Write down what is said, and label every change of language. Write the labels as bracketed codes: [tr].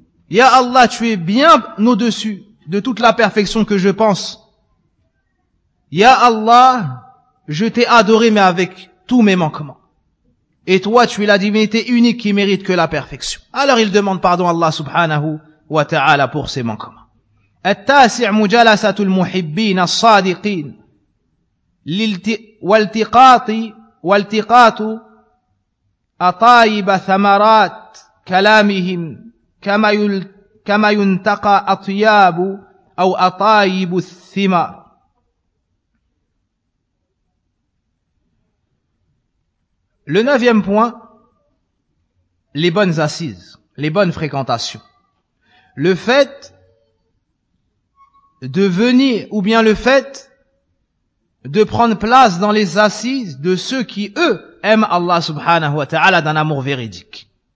[fr] Ya Allah, tu es bien au-dessus de toute la perfection que je pense. Ya Allah, je t'ai adoré, mais avec tous mes manquements. Et toi, tu es la divinité unique qui mérite que la perfection. Alors il demande pardon à Allah subhanahu wa ta'ala pour ses manquements. [ar] التاسع مجالسة المحبين الصادقين والتقاط أطيب ثمرات كلامهم كما ينتقى أطياب أو أطيب الثمار. [fr] Le neuvième point, les bonnes assises, les bonnes fréquentations. Le fait de venir, ou bien le fait de prendre place dans les assises de ceux qui, eux, aiment Allah subhanahu wa ta'ala d'un amour véridique.